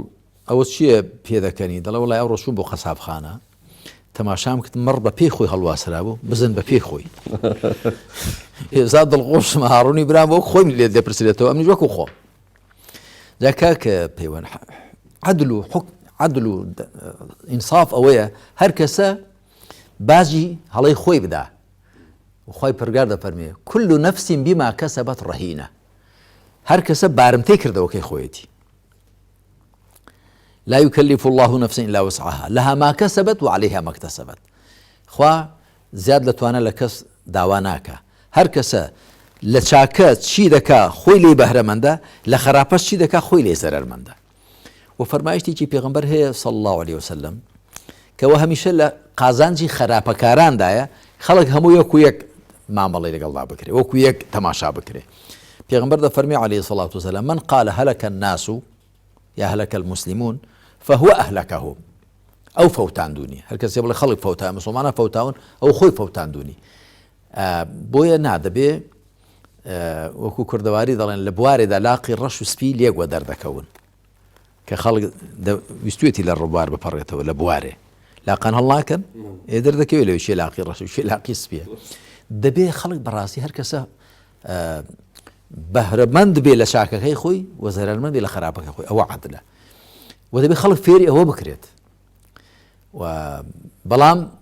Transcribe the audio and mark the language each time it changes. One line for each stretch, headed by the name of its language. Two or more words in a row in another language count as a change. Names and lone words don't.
Central Kurdish: ئەوە چییە پێدەکەنی دەڵێ وڵای ئەو ڕۆژوم بۆ قەسابخانە تەماشام کرد مەڕ بە پێی خۆی هەڵواسرا بوو بزن بە پێی خۆی هێزا دڵخۆشم هاڕوونی برام بۆ خۆی لێ دەپرسێتەوە ئەمنی وەکو خۆ جا کاکە پەیوەند عەدل و ئینساف ئەوەیە هەر کەسە باجی هەڵەی خۆی بدا وخوای پەروەردگار دەفەرمێ
Arabic: كل نفس بما كسبت رهينة
Central Kurdish: هەر کەسە بارمتەی کردەوەکەی خۆیەتی
Arabic: لا يكلف الله نفسا إلا وسعها لها ما كسبت وعليها ما اكتسبت
Central Kurdish: خوا زیاد لەتوانە لە کەس داوا ناکە هەر کەسە لە چاکە چی دەکا خۆی لێ بەهرەمەندە لە خراپەش چی دەکا خۆی لێ زەرەرمەندە و فەرمایشتێکی پێغەمبەر هەیە
Arabic: صلی الله عليه وسلم
Central Kurdish: کەەوە هەمیشە لە قازانجی خراپەکاراندایە خەڵک هەموو یەک و یەک مامەڵی لەگەڵدا بکرێ وەکو یەک تەماشا بکرێ پێغەمبەر دەفەرمی
Arabic: عليه الصلاة والسلام من قال هلك الناس يا هلك المسلمون فهو أهلكهم
Central Kurdish: ئەو فەوتاندونی هەر کەسێ بڵێ خەڵک فەوتا مسلمانە فەوتاون ئەو خۆی فەوتاندونی بۆیە نادەبێ وەکو کوردەواری دەڵێن لە بوارێدا لاقی ڕەش و سپی لێگوە دەردەکەون کە خەڵک ویستوێتی لە ڕووبار بپەڕێتەوە لە بوارێ لاقان هەڵ ناکەن دەردەکەوێت لەوێ شێ لاقی ڕەش و شێ لاقی سپیە دەبێ خەڵک بەڕاستی هەر کەسە بەهرەمەند بێ لە چاکەکەی خۆی و زەرەرمەند بێ لە خراپەکەی خۆی ئەوە عەدلە و دەبێ خەڵک فێری ئەوە بکرێت و بەڵام